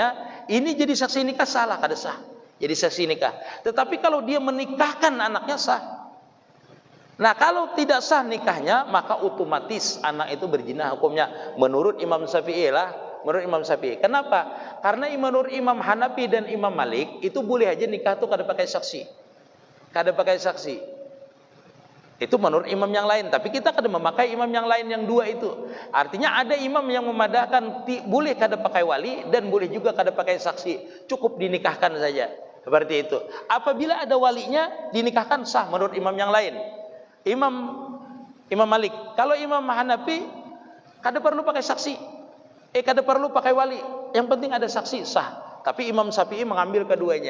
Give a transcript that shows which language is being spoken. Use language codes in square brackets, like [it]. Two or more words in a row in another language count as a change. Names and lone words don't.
[id] Ini jadi saksi nikah salah, kada sah. Jadi saksi nikah. Tetapi kalau dia menikahkan anaknya sah. Nah kalau tidak sah nikahnya maka otomatis anak itu berzina hukumnya menurut Imam Syafi'i lah. Menurut Imam Syafi'i. Kenapa? Karena menurut Imam Hanafi dan Imam Malik itu boleh aja nikah tuh kada pakai saksi. Kada pakai saksi. Itu menurut imam yang lain. Tapi kita kada memakai imam yang lain yang 2 itu. Artinya ada imam yang memadahkan boleh kada pakai wali dan boleh juga kada pakai saksi. Cukup dinikahkan saja. Seperti itu. Apabila ada walinya dinikahkan sah menurut imam yang lain. Imam Malik. Kalau Imam Hanafi kada perlu pakai saksi. Kada perlu pakai wali. Yang penting ada saksi sah. Tapi Imam Syafi'i mengambil keduanya.